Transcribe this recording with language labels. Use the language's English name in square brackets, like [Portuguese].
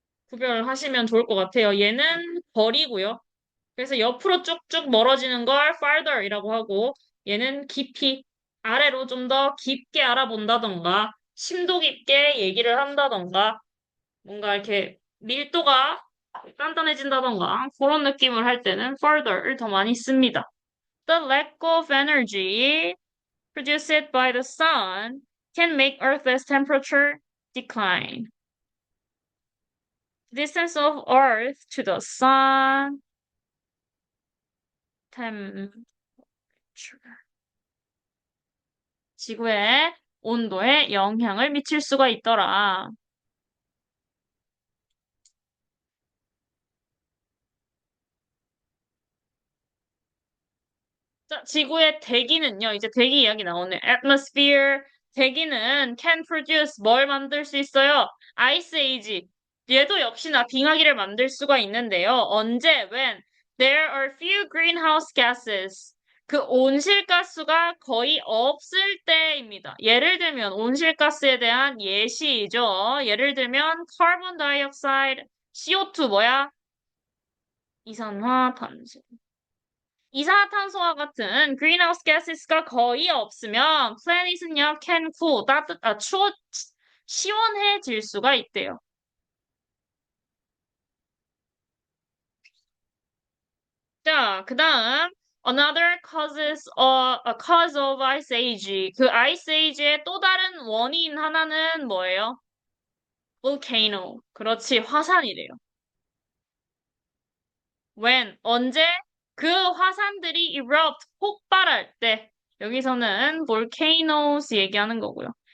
[Korean] 구별을 하시면 좋을 것 같아요. 얘는 거리고요. 그래서 옆으로 쭉쭉 멀어지는 걸 farther이라고 하고 얘는 깊이 아래로 좀 더 깊게 알아본다던가 심도 깊게 얘기를 한다던가 뭔가 이렇게 밀도가 단단해진다던가 그런 느낌을 할 때는 further를 더 많이 씁니다. [English] The lack of energy produced by the sun can make Earth's temperature decline. The distance of Earth to the sun temperature [Korean] 지구의 온도에 영향을 미칠 수가 있더라. 자, 지구의 대기는요, 이제 대기 이야기 나오네. atmosphere, 대기는 can produce 뭘 만들 수 있어요? [English] ice age. [Korean] 얘도 역시나 빙하기를 만들 수가 있는데요. 언제? when? [English] There are few greenhouse gases. [Korean] 그 온실가스가 거의 없을 때입니다. 예를 들면 온실가스에 대한 예시죠. 예를 들면 carbon dioxide, CO2 뭐야? 이산화탄소. 이산화탄소와 같은 greenhouse gases가 거의 없으면 플래닛은요 can cool 추워 시원해질 수가 있대요. 자, 그다음 [English] another a cause of ice age. [Korean] 그 ice age의 또 다른 원인 하나는 뭐예요? volcano. 그렇지, 화산이래요. When 언제 그 화산들이 erupt 폭발할 때 여기서는 volcanoes 얘기하는 거고요.